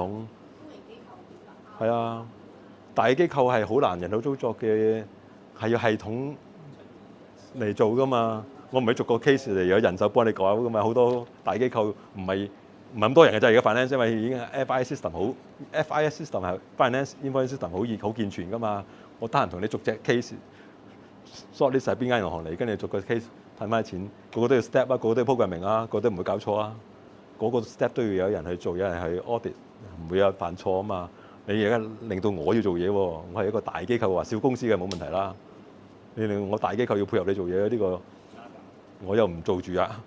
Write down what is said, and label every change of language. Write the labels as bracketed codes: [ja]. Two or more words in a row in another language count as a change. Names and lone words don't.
[yue] 公營機構係啊，大機構係好難人手操作嘅，係要系統嚟做㗎嘛。我唔係逐個 case 嚟有人手幫你搞㗎嘛。好多大機構唔係咁多人嘅啫。而家 finance 因為已經 [en] FIS system [yue] 好 ， [en] FIS system [yue] 係 [en] finance information system [yue] 好健全㗎嘛。我得閒同你逐隻 case [en] short list [yue] 係邊間銀行嚟，跟住逐個 case 睇翻啲錢，個個都要 step 啊，個個都要 programming 啊，個個都唔會搞錯啊。嗰個 step 都要有人去做，有人去 audit，唔會有犯錯啊嘛。你而家令到我要做嘢喎，我係一個大機構，話小公司嘅冇問題啦。你令我大機構要配合你做嘢，呢個我又唔做住啊。